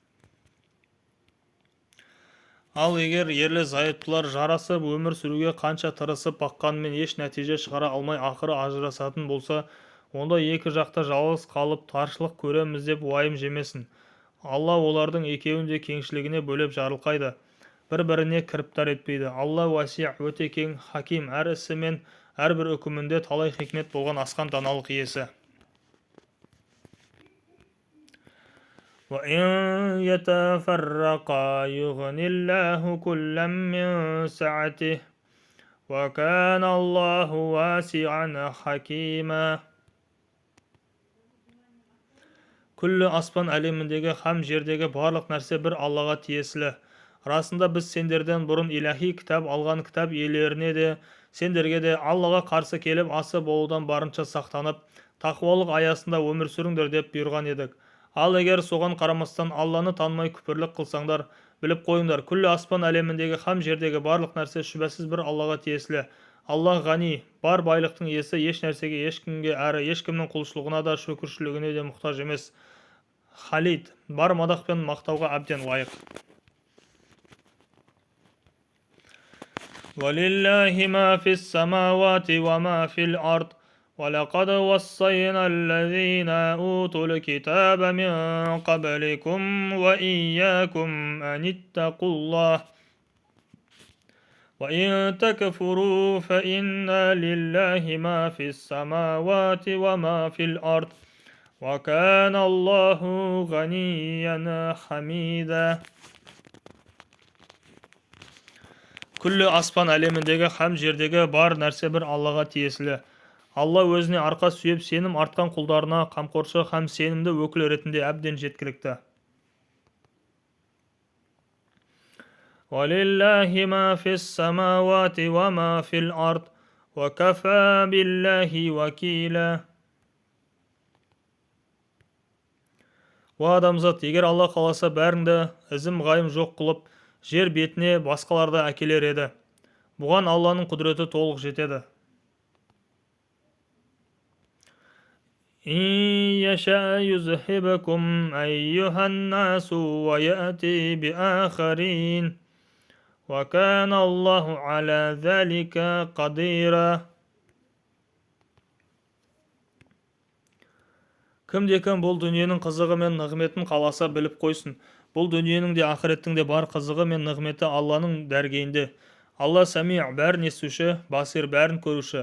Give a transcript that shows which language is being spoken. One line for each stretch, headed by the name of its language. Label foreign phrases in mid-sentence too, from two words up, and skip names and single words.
Kazakh: Ал егер ерлі-зайыптылар жарасып өмір сүруге қанша тырысып баққанымен еш нәтиже шығара алмай ақыры ажырасатын болса, онда екі жақта жалғыз қалып таршылық көреміз деп уайым жемесін. Алла олардың екеуін де кеңшілігіне бөліп жарылқайды, бір-біріне кіріптар етпейді. Алла уәси, өте кең, хаким, әр ісі мен әрбір үкімінде талай хикмет болған асқан даналық иесі.
Arabic: وَإِن يَتَفَرَّقَا يُغْنِ اللَّهُ كُلًّا مِّن سَعَتِهِ وَكَانَ اللَّهُ وَاسِعًا حَكِيمًا.
Kazakh: Күллі аспан әлеміндегі һәм жердегі барлық нәрсе бір Аллаға тиесілі. Расында біз сендерден бұрын иләһи кітап алған кітап иелеріне де, сендерге де Аллаға қарсы келіп асы болудан барынша сақтанып, тақуалық аясында өмір сүріңдер деп бұйырған едік. Ал егер соған қарамастан Алланы танымай күпірлік қылсаңдар, біліп қойыңдар, күллі аспан әлеміндегі һәм жердегі барлық нәрсе шүбәсіз бір Аллаға тиесілі. Алла ғани, бар байлықтың иесі, еш нәрсеге, ешкімге әрі ешкімнің құлшылығына да шүкіршілігіне де мұқтаж емес. Халид, бар мадақ пен мақтауға әбден лайық.
Arabic: وَلِلَّهِ مَا فِي السَّمَاوَاتِ وَمَا فِي الْأَرْضِ وَلَقَدْ وَصَّيْنَا الَّذِينَ أُوتُوا الْكِتَابَ مِنْ قَبْلِكُمْ وَإِيَّاكُمْ أَنِ اتَّقُوا اللَّهَ وَإِن تَكْفُرُوا فَإِنَّ لِلَّهِ مَا فِي السَّمَاوَاتِ وَمَا فِي الْأَرْضِ وَكَانَ اللَّهُ غَنِيًّا حَمِيدًا.
Kazakh: Күллі аспан әлеміндегі һәм жердегі бар нәрсе бір Аллаға тиесілі. Алла өзіне арқа сүйеп сенім артқан құлдарына қамқоршы һәм сенімді өкіл ретінде әбден жеткілікті.
Arabic: وَلِلَّهِ مَا فِي السَّمَاوَاتِ وَمَا فِي الْأَرْضِ وَكَفَى بِاللَّهِ وَكِيلًا.
Kazakh: Уа адамзат, егер Алла қаласа бәріңді ізім ғайым жоқ қылып, жер бетіне басқаларды әкелер еді. Бұған Алланың құдіреті толық жетеді.
Arabic: إِن يَشَأْ يُذْهِبْكُمْ أَيُّهَا النَّاسُ وَيَأْتِ بِآخَرِينَ وَكَانَ اللَّهُ عَلَى ذَلِكَ قَدِيرًا.
Kazakh: Кімде-кім бұл дүниенің қызығы мен нығметін қаласа біліп қойсын. Бұл дүниенің де ақыреттің де бар қызығы мен нығметі Алланың дәргейінде. Алла сәми, бәрін естуші, басир, бәрін көруші.